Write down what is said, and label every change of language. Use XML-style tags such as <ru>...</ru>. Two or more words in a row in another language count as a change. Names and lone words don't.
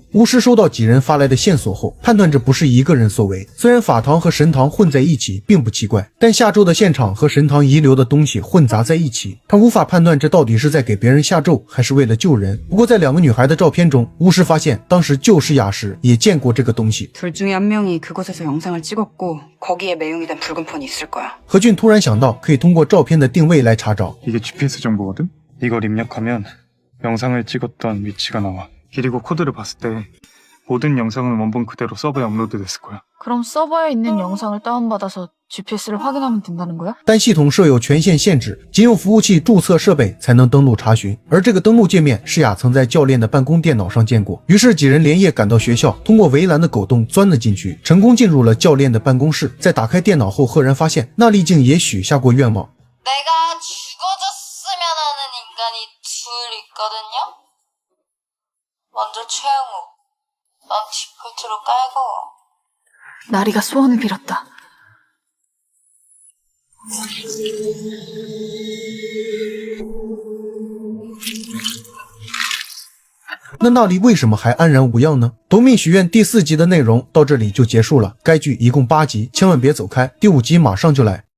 <zh>巫师收到几人发来的线索后，判断这不是一个人所为。虽然法堂和神堂混在一起并不奇怪，但下咒的现场和神堂遗留的东西混杂在一起，他无法判断这到底是在给别人下咒，还是为了救人。不过在2个女孩的照片中，巫师发现当时救世雅时也见过这个东西。</zh> <ko>둘 중에 한 명이 그곳에서 영상을 찍었고 거기에 매용이 된 붉은 폰이 있을 거야.</ko> <zh>何俊突然想到可以通过照片的定位来查找。</zh> <ko>이게 GPS 정보거든? 이걸 입력하면 영상을 찍었던 위치가 나와. 그리고 코드를 봤을 때 모든 영상은 원본 그대로 서버에 업로드됐을 거야. 그럼 서버에 있는 영상을 다운받아서 GPS를 확인하면 된다는 거야?</ko> <zh>但系统设有权限限制，仅用服务器注册设备才能登录查询。而这个登录界面，世雅曾在教练的办公电脑上见过。于是几人连夜赶到学校，通过围栏的狗洞钻了进去，成功进入了教练的办公室。在打开电脑后，赫然发现那里竟也许下过愿望。</zh> <ko>내가 죽어줬으면 하는 인간이 둘 있거든요? 먼저 최영우. 넌 디폴트로 깔고. 나리가 소원을 빌었다.</ko> <zh>那那里为什么还安然无恙呢？夺命许愿第4集的内容到这里就结束了。该剧一共8集，千万别走开，第5集马上就来。</zh>